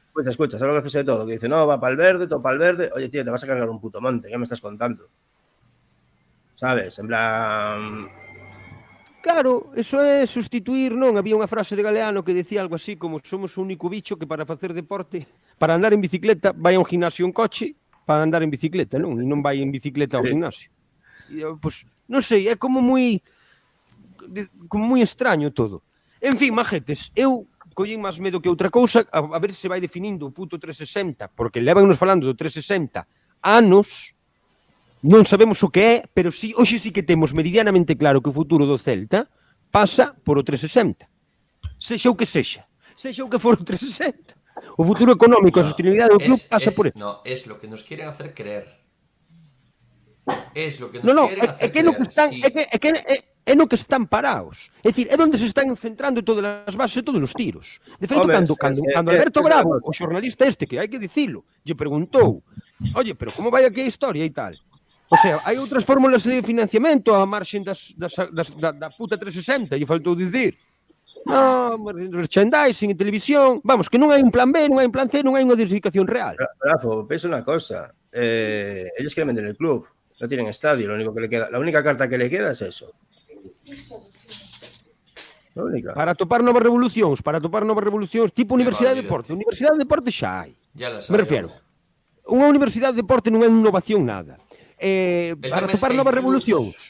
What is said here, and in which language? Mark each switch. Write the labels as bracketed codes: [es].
[es] Escucha, ¿sabes lo que haces de todo? Que dice, no, va para el verde, todo para el verde. Oye, tío, te vas a cargar un puto monte, ¿qué me estás contando? ¿Sabes? En plan... [gl] Claro, eso é sustituir, non? Había unha frase de Galeano que decía algo así como somos o único bicho que para facer deporte, para andar en bicicleta, vai a un gimnasio en coche para andar en bicicleta, non? E non vai en bicicleta ao gimnasio. E, pois, non sei, é como moi extraño todo. En fin, majetes, eu collín máis medo que outra cousa a ver se vai definindo o puto 360, porque levannos falando do 360 anos. Non sabemos o que é, pero sí, hoxe sí que temos meridianamente claro que o futuro do Celta pasa por o 360. Sexa o que sexa o que for o 360. O futuro económico, a sostenibilidade do club pasa por eso. [es] No, es lo que nos quieren hacer creer. Es lo que nos quieren hacer creer. [gl] É no que están parados. É dicir, é onde se están centrando todas as bases e todos os tiros. De feito, cando Alberto Bravo, o xornalista este, que hai que dicilo, lle preguntou, oye, pero como vai aquí a historia e tal? O sea, hai outras fórmulas de financiamento a marxen da puta 360, lle faltou dicir. No, merchandising, televisión, vamos, que non hai un plan B, non hai un plan C, non hai unha diversificación real. [es] Rafa, pensa una cosa, ellos quieren vender el club, no tienen estadio, lo único que le queda, la única carta que le queda es eso. La única. [gl] Para topar novas revolucións, tipo Universidade de Deporte. Universidade de Deporte xa hai. Me refiero. Unha Universidade de Deporte non é innovación nada. Para topar novas revolucións.